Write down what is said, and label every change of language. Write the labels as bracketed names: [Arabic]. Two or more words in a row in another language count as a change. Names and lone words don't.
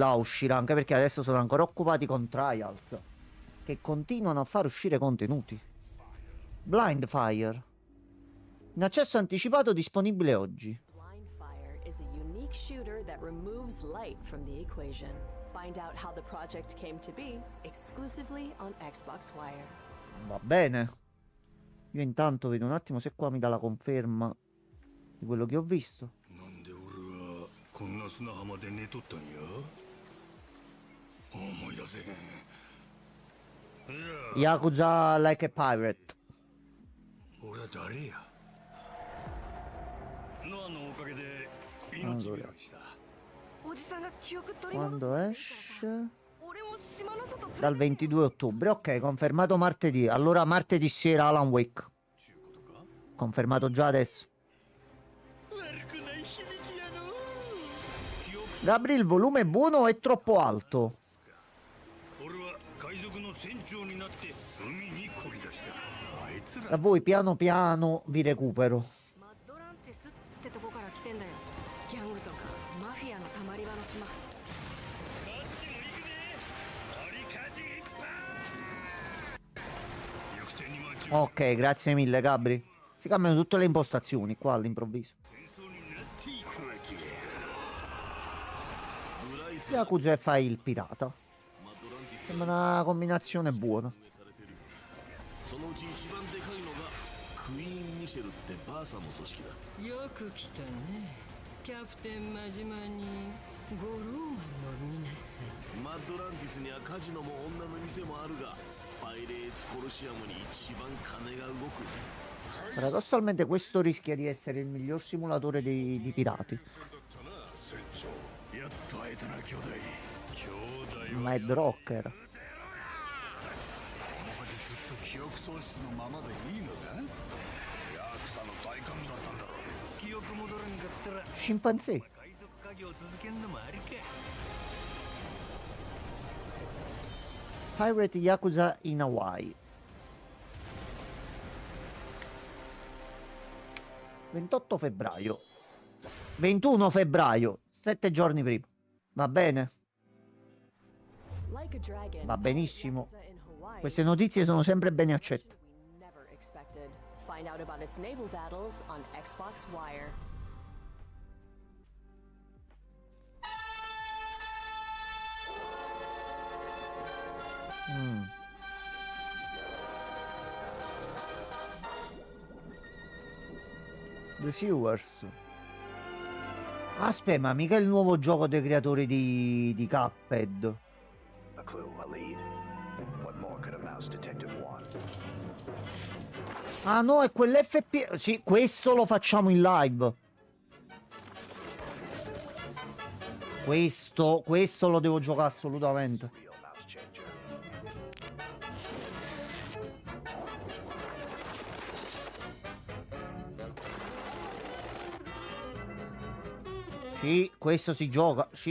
[Italian] là uscirà, anche perché adesso sono ancora occupati con Trials, che continuano a far uscire contenuti. Blindfire. In accesso anticipato disponibile oggi. [English] Blindfire is a unique shooter that removes light from the equation. Find out how the project came to be exclusively on Xbox Wire. [Italian] Va bene. Io intanto vedo un attimo se qua mi dà la conferma di quello che ho visto. [Japanese] なんで俺はこんな砂浜で寝とったんや思い出せへん。いや Yakuza Like a Pirate. 俺は誰やノアのおかげで命拾いした。 [Italian] Quando esce? Dal 22 ottobre. Ok, confermato martedì. Allora martedì sera Alan Wake. Confermato già adesso. Gabri, il volume è buono o è troppo alto? [Japanese] 俺は海賊の船長になって海に漕ぎ出した。あいつら [Italian] A voi piano piano vi recupero. [Japanese] マッドランテスってとこから来てんだよ。ギャングとかマフィアのたまり場の島。 [Italian] Ok, grazie mille Gabri. Si cambiano tutte le impostazioni qua all'improvviso. Yakuza e fai il pirata. Sembra una combinazione buona. [Japanese] そのうち一番でかいのがクイーン・ミシェルってバーサの組織だ。よく来たねキャプテン真島に五郎丸の皆さん。マッドランティスにはカジノも女の店もあるがパイレーツコロシアムに一番金が動く。 [Italian] Paradossalmente questo rischia di essere il miglior simulatore di pirati. Mad Rocker. [Japanese] 記憶喪失のままでいいのかヤクザの大幹部だったんだろ記憶戻らんかったら [Italian] Scimpanzé. [Japanese] 海賊家業続けんのもありか [Italian] Pirate Yakuza in Hawaii. 28 febbraio. 21 febbraio. 7 giorni prima. Va bene. Like a dragon, Va benissimo. Yakuza in Hawaii Queste notizie sono sempre ben accette. [English] we never expected. Find out about its naval battles on Xbox Wire. The Sewers. [Italian] Aspetta, ma mica il nuovo gioco dei creatori di Cuphead. [English] A clue, a lead. What more could a mouse detective want? [Italian] Ah no, è quell'FP. Sì, questo lo facciamo in live. Questo lo devo giocare assolutamente. [English] Real mouse changer. [Italian] Sì, questo si gioca. Sì.